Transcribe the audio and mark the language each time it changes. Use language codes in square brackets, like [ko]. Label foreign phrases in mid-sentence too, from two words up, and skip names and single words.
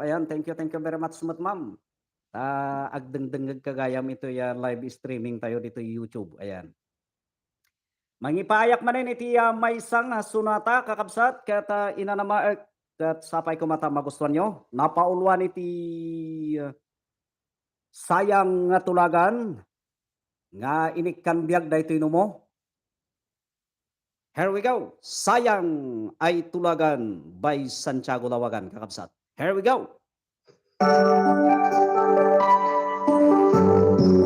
[ilo] Ayan, [en] thank you very much ma'am. [ilo] Agdengdengag kagayam ito [en] live streaming [ilo] tayo dito YouTube. Ayan. Mangipayak manin iti may isang sunata kakabsat kata inanama at sapay ko mata magustuhan nyo. Napauluan iti sayang nga tulagan nga inikkan biag daytoy no mo. [en] Here we go. [ilo] Sayang ay tulagan by Santiago Lawagan kakabsat. [en] Here we go.